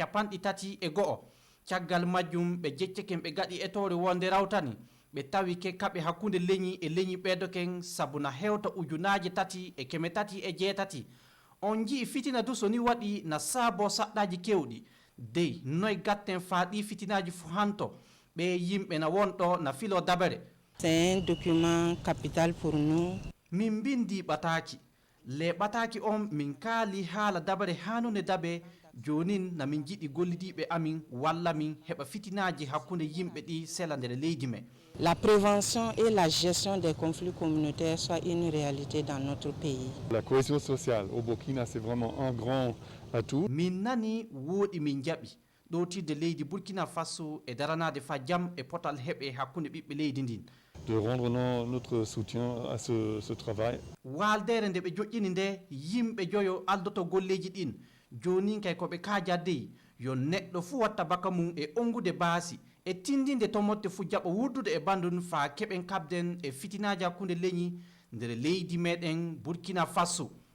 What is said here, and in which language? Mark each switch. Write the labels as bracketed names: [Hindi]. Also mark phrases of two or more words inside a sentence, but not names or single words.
[Fula] capanɗe tati e go'o caggal majjum ɓe jecceken ɓe gaɗi etore wonde rawtani ɓe tawi ke kaɓe hakkude leñi e leñi ɓeedoken sabu na hewta ujunaje tati e keme tati e jeetati on jii fitina du so ni waɗi na saabo saɗɗaji kewɗi dey noy gatten fa ɗi fitinaji fo hanto ɓe yimɓe na wonɗo na filo dabere. [French] C'est un document capital pour nous. [Fula] Min bindi ɓataki le ɓataki on min kaali haala dabare hanude dabe jonin na min jiɗi gollidiɓe amin walla min heɓa fitinaji hakkude yimɓe ɗi sela nder leydi men. [French] La prévention et la gestion des conflits communautaires soit une réalité dans notre pays. La cohésion sociale au Burkina, c'est vraiment un grand atout. [Fula] Min nani woɗi min jaɓi ɗowtidde leydi Burkina Faso e daranade fa jam e potal heɓe hakkude ɓiɓɓe leydi ndin. [French] De rendre notre soutien à ce travail. [Fula] Waldere nde ɓe joƴƴini nde yimɓe joyo aldoto golleji ɗin joni kay koɓe kajaddeyi yo neɗɗo fuu watta baka mum e ongude baasi e tindinde to motte fuu jaɓa wurdude e bandun fa keɓen kabden e fitinaji hakkude leñi nder leydi meɗen Burkina Faso.